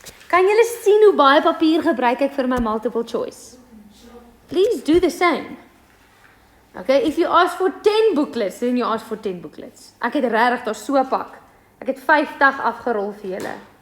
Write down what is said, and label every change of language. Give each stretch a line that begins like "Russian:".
Afrikaans: Kan julle sien hoe baie papier gebruik ek vir my multiple choice?
English: Please do the same. Okay, if you ask for 10 booklets, then you ask for 10 booklets.
Afrikaans: Ek het regtig daar so pak. Ek het 50 afgerol vir julle.